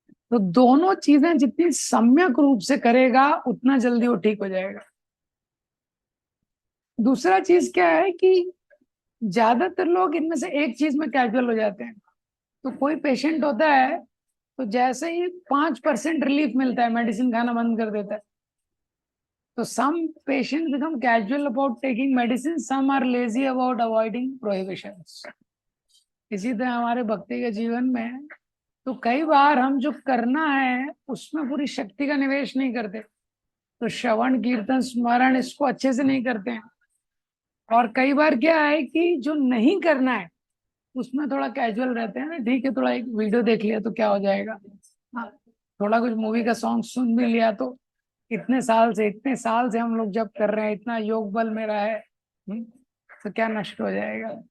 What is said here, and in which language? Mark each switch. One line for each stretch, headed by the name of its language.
Hindi: तो दोनों चीजें जितनी सम्यक रूप से करेगा उतना जल्दी वो ठीक हो जाएगा। दूसरा चीज क्या है कि ज्यादातर लोग इनमें से एक चीज में कैजुअल हो जाते हैं। तो कोई पेशेंट होता है तो जैसे ही 5% रिलीफ मिलता है मेडिसिन खाना बंद कर देता है।
English: तो some patients become casual about taking medicine, some are lazy about avoiding prohibitions.
Hindi: इसी तरह हमारे भक्ति के जीवन में तो कई बार हम जो करना है उसमें पूरी शक्ति का निवेश नहीं करते, तो श्रवण कीर्तन स्मरण इसको अच्छे से नहीं करते हैं। और कई बार क्या है कि जो नहीं करना है उसमें थोड़ा कैजुअल रहते हैं ना, ठीक है थोड़ा एक वीडियो देख लिया तो क्या हो जाएगा, हाँ थोड़ा कुछ मूवी का सॉन्ग सुन भी लिया तो इतने साल से हम लोग जब कर रहे हैं, इतना योग बल मेरा है, तो क्या नष्ट हो जाएगा।